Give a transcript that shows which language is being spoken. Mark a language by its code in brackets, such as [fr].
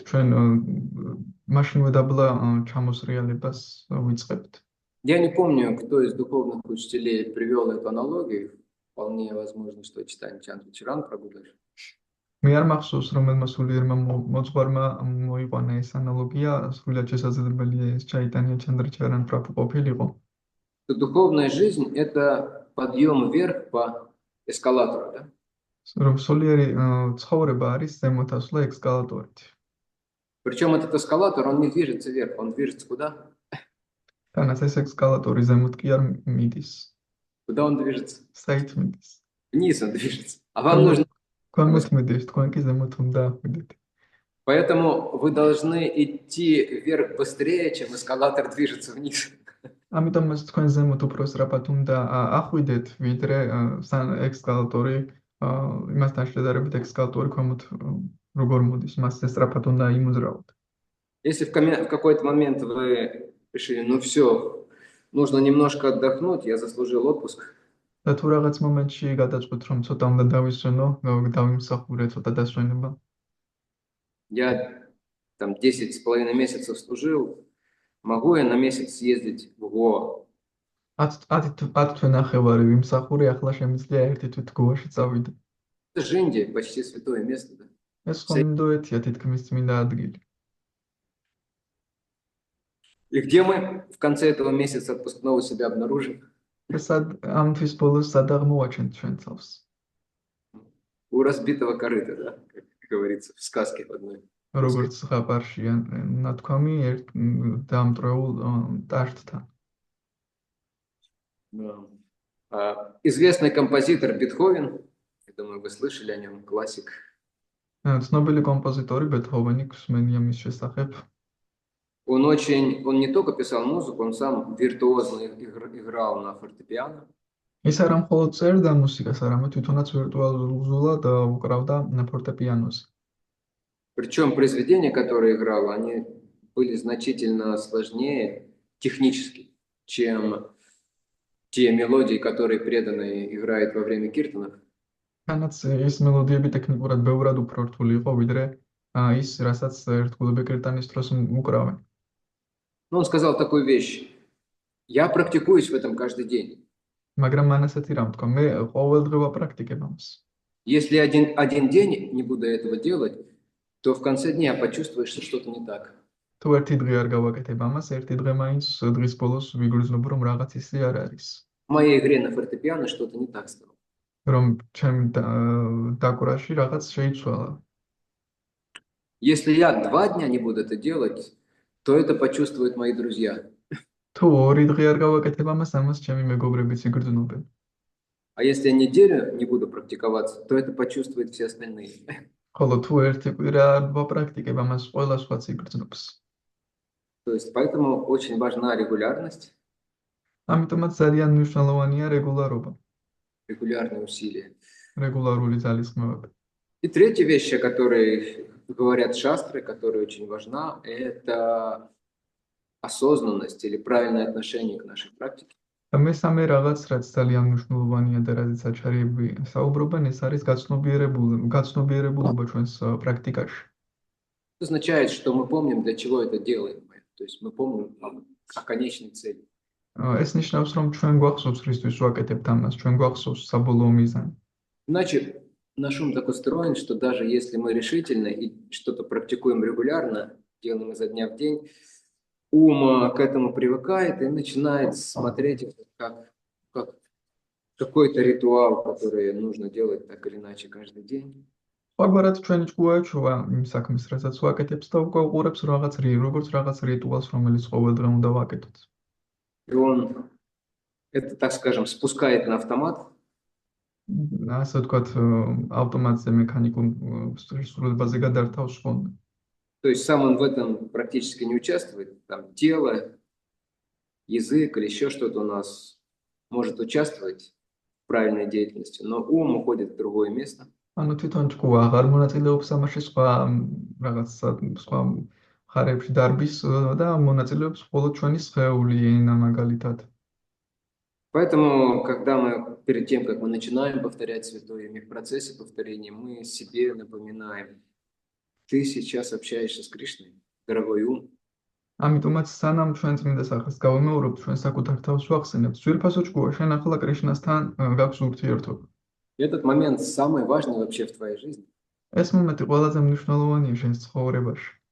[ka] ჩვენ მაშინვე დაბლა ჩამოსრიალებას ვიწყებთ. [ru] Я не помню, кто из духовных учителей привел эту аналогию. Вполне возможно, что Чайтанья Чандрачаран Прабху. [ka] მე არ მახსოვს, რომელმა სულიერმა მოძღვარმა მოიყვანა ეს ანალოგია, სრულიად შესაძლებელია ეს ჩაიტანია ჩანდრაჩარან პრაბჰუ ყოფილიყო. [ru] Духовная жизнь – это подъем вверх по эскалатору, да? [ka] რომ სულიერი ცხოვრება არის ზემოთასვლა ექსკალატორით. [ru] Причем этот эскалатор, он не движется вверх, он движется куда? [ka] თანაც ეს ექსკალატორი ზემოთ კი არ მიდის. [ru] Куда он движется? [ka] საით მიდის? [ru] Вниз он движется. А вам нужно... [ka] ქვემოთ მიდის, თქვენ კი ზემოთ უნდა ახვიდეთ. [ru] Поэтому вы должны идти вверх быстрее, чем эскалатор движется вниз. [ka] ამიტომ თქვენ ზემოთ უფრო სწრაფად უნდა ახვიდეთ, ვიდრე ექსკალატორი იმასთან შედარებით ექსკალატორი ქვემოთ როგორ მოდის, მასზე სწრაფად უნდა იმოძრავოთ. [ru] Если в какой-то момент вы решили, ну все, нужно немножко отдохнуть, я заслужил отпуск. [ka] და თუ რაღაც მომენტში გადაწყვეტ, რომ ცოტა უნდა დავისვენო, დავიმსახურე ცოტა დასვენება. [ru] Я там 10,5 месяцев служил, могу я на месяц съездить в Гоа? [ka] 10 თვენახევარი ვიმსახურე, ახლა შემიძლია ერთი თვით გოაში წავიდე. [ru] Это же Индия, почти святое место, да? [ka] ეს ხომ ინდოეთია, თითქმის წმინდა ადგილი. [ru] И где мы в конце этого месяца отпускного себя обнаружим? [ka] ამ თვის ბოლოს სად აღმოვაჩენთ ჩვენ თავს? [ru] У разбитого корыта, да, как говорится в сказке одной. [ka] როგორც ზღაპარშია ნათქვამი ერთ დამტრეულ ტაშტთან. [ru] Известный композитор Бетховен, я думаю, вы слышали о нем, классик. [ka] ცნობილი კომპოზიტორი ბეთჰოვენი, გვსმენია მის შესახებ. [ru] Он не только писал музыку, он сам виртуозно играл на фортепиано. [ka] ის არა მხოლოდ წერდა მუსიკას, არამედ თვითონაც ვირტუალურად უკრავდა ფორტეპიანოზე. [ru] Причем произведения, которые играл, они были значительно сложнее технически, чем те мелодии, которые преданные играют во время киртанов. [ka] თანაც ის მელოდიები ტექნიკურად ბევრად უფრო რთული იყო, ვიდრე ის, რასაც ერთგულები კირტანის დროს უკრავენ. [ru] Но он сказал такую вещь: я практикуюсь в этом каждый день. [ka] მაგრამ მან ასეთი რამ თქვა, მე ყოველდღე ვაპრაქტიკებ ამას. [ru] Если один день не буду этого делать, то в конце дня почувствуешь, что что-то не так. [ka] თუ ერთი დღე არ გავაკეთებ ამას, ერთი დღე მაინც დღის ბოლოს ვიგრძნობ, რომ რაღაც ისე არ არის. [ru] В моей игре на фортепиано что-то не так стало. [ka] რომ ჩემ დაკვრაში რაღაც შეიცვალა. [ru] Если я 2 дня не буду это делать, то это почувствуют мои друзья. [ka] თუ 2 დღე არ გავაკეთებ ამას ჩემი მეგობრებიც იგრძნობენ. [ru] А если я неделю не буду практиковаться, то это почувствуют все остальные. [ka] ხოლო თუ ერთი კვირა არ ვაპრაქტიკებ ამას, ყველა სხვაც იგრძნობს. [ru] То есть поэтому очень важна регулярность, [ka] ამიტომაც ძალიან მნიშვნელოვანია რეგულარობა, [ru] регулярные усилия. [ka] რეგულარული ძალისხმევები. [ru] И третья вещь, о которой говорят шастры, которая очень важна, это осознанность или правильное отношение к нашей практике. [ka] და მესამე რაღაც, რაც ძალიან მნიშვნელოვანია და რაზეც აჩარები საუბრობენ, ეს არის გაცნობიერებულობა ჩვენს პრაქტიკაში. [ru] Это означает, что мы помним, для чего это делаем. То есть мы помним о конечной цели. [ka] ეს ნიშნავს, რომ ჩვენ გვახსოვს რისთვის ვაკეთებთ ამას, ჩვენ გვახსოვს საბოლოო მიზანი. [ru] Иначе наш ум так устроен, что даже если мы решительны и что-то практикуем регулярно, делаем изо дня в день, ум к этому привыкает и начинает смотреть это как какой-то ритуал, который нужно делать так или иначе каждый день. [ka] სხვაგვარად ჩვენი ჭკუა ეჩვევა იმ საქმეს, რასაც ვაკეთებს და უკვე უყურებს როგორც რაღაც რიტუალს, რომელიც ყოველდღე უნდა ვაკეთოთ. [ru] И он это, так скажем, спускает на автомат, [ka] ასე ვთქვათ, ავტომატზე მექანიკურ სრულებაზე გადართავს ხოლმე. [ru] то есть сам он в этом практически не участвует, там тело, язык или еще что-то у нас может участвовать в правильной деятельности, но ум уходит в другое место. [ka] ანუ თვითონ ჭკუა აღარ მონაწილეობს ამაში, სხვა მხარეებში დარბის და მონაწილეობს მხოლოდ ჩვენი სხეული, ენა მაგალითად. [ru] Поэтому, когда мы, перед тем, как мы начинаем повторять Святое Имя, в процессе повторения мы себе напоминаем, ты сейчас общаешься с Кришной, дорогой ум. [ka] ამიტომაც სანამ ჩვენ წმინდა სახელს გავიმეორებთ, ჩვენ საკუთარ თავს ვახსენებთ. ძვირფასო ჭკუა, შენ ახლა კრიშნასთან გაქვს ურთიერთობა. [ru] Этот момент самый важный вообще в твоей жизни. [ka] ეს მომენტი ყველაზე მნიშვნელოვანია შენ ცხოვრებაში.